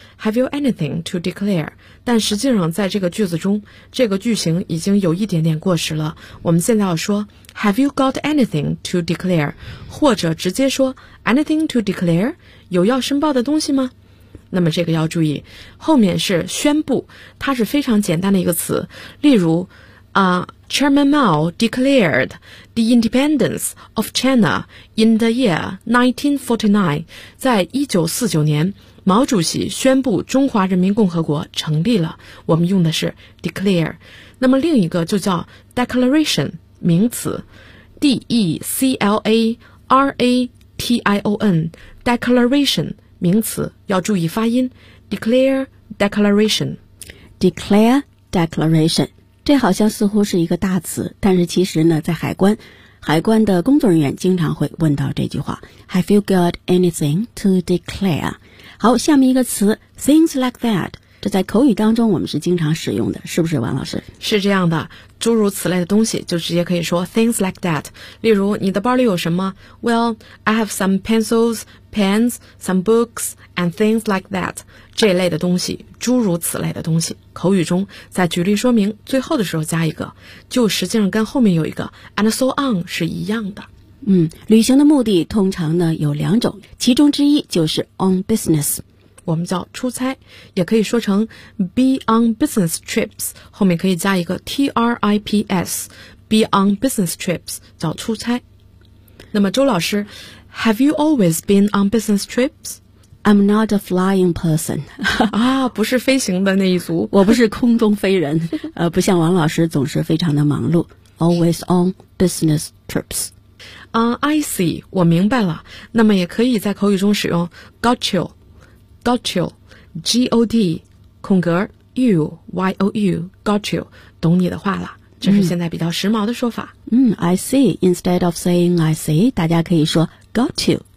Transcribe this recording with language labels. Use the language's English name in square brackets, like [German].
[English] Have you anything to declare？ [Chinese] 但实际上在这个句子中这个句型已经有一点点过时了，我们现在要说 [English] Have you got anything to declare？ [Chinese] 或者直接说 [English] Anything to declare？ [Chinese] 有要申报的东西吗？那么这个要注意，后面是宣布，它是非常简单的一个词。例如 [English] Chairman Mao declared the independence of China in the year 1949. [Chinese] 在1949年，毛主席宣布中华人民共和国成立了。我们用的是 declare。那么另一个就叫 declaration， 名词 ，declaration， declaration， 名词，要注意发音 ，declare declaration， declare declaration。 这好像似乎是一个大词，但是其实呢在海关的工作人员经常会问到这句话 [English] Have you got anything to declare？ [Chinese] 好，下面一个词 [English] Things like that， [Chinese] 这在口语当中我们是经常使用的，是不是王老师？是这样的，诸如此类的东西就直接可以说 [English] Things like that。 [Chinese] 例如你的包里有什么？ [English] Well, I have some pencils, pens, some books and things like that。 [Chinese] 这类的东西，诸如此类的东西，口语中在举例说明最后的时候加一个，就实际上跟后面有一个 [English] and so on [Chinese] 是一样的。嗯，旅行的目的通常呢有两种，其中之一就是 [English] on business， [Chinese] 我们叫出差，也可以说成 [English] be on business trips， [Chinese] 后面可以加一个 trips， be on business trips 叫出差。那么周老师， [English] have you always been on business trips？ I'm not a flying person. [Chinese] 啊，不是飞行的那一族。我不是空中飞人。不像王老师总是非常的忙碌。 [English] Always on business trips. I see. [Chinese] 我明白了。那么也可以在口语中使用 [English] got you. Got you. G-O-D. [Chinese] 空格 [English] you. Y-O-U. Got you. [Chinese] 懂你的话了。这是现在比较时髦的说法。 [English] I see. Instead of saying I see, [Chinese] 大家可以说 [English] got you.